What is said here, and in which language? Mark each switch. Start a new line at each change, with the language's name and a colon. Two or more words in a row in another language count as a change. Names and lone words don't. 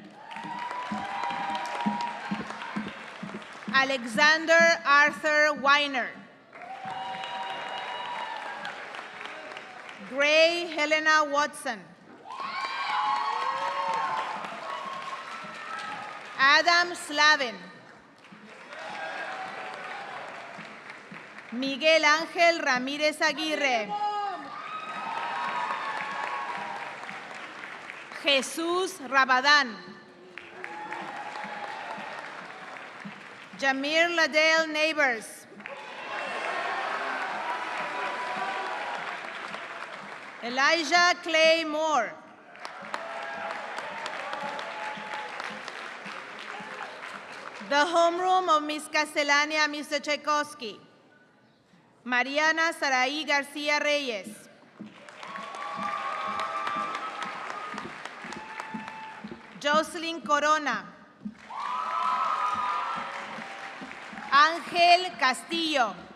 English: Alexander Arthur Weiner. Gray Helena Watson. Adam Slavin. Miguel Ángel Ramírez Aguirre. Jesús Rabadán. Jamir Ladale Neighbors. Elijah Clay Moore. The homeroom of Miss Castellania, Mr. Tchaikovsky. Mariana Saraí García Reyes. Jocelyn Corona. Ángel Castillo.